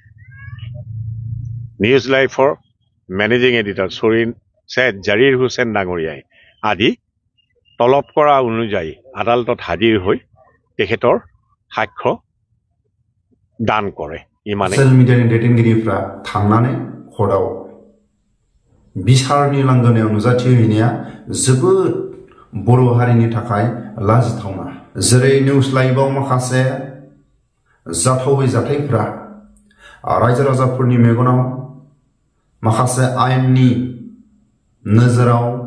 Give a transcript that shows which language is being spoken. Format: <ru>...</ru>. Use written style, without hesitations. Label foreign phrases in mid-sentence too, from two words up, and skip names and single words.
<as>নিউজ লাইফৰ মেনেজিং এডিটৰ সৈয়দ জাৰিৰ হুছেইন ডাঙৰীয়াই আজি তলব কৰা অনুযায়ী আদালতত হাজিৰ হৈ তেখেতৰ সাক্ষ্য দান কৰে ইমানে</as> <en>social media</en> <brx>दैदेनगिरिफ्रा थांनानै कर्टआव बिसारनि लांगोनायाव नुजाथिहैनाया जोबोद बर' हारिनि थाखाय लाजिथावना जेरै निउज लाइभआव माखासे जाथावै जाथायफ्रा रायजो राजाफोरनि मेगनाव माखासे आयेननि नोजोराव</brx>